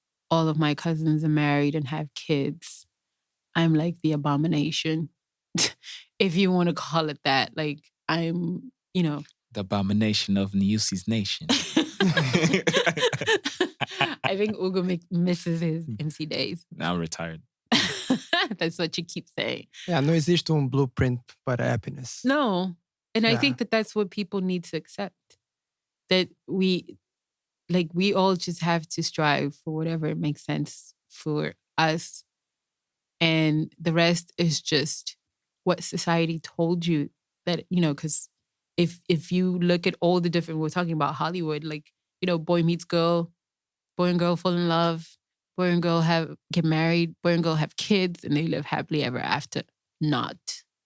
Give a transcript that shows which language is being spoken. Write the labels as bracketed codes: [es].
[en] All of my cousins are married and have kids. I'm like the abomination, if you want to call it that. Like, I'm, the abomination of Niusi's nation. I think Ugo misses his MC days. Now retired. That's what you keep saying. [pt] Yeah, não existe [en] blueprint [pt] para [en] happiness. No. And I think that that's what people need to accept. That we all just have to strive for whatever makes sense for us. And the rest is just what society told you that, because if you look at all the different, we're talking about Hollywood, like, boy meets girl, boy and girl fall in love, boy and girl get married, boy and girl have kids, and they live happily ever after. Not.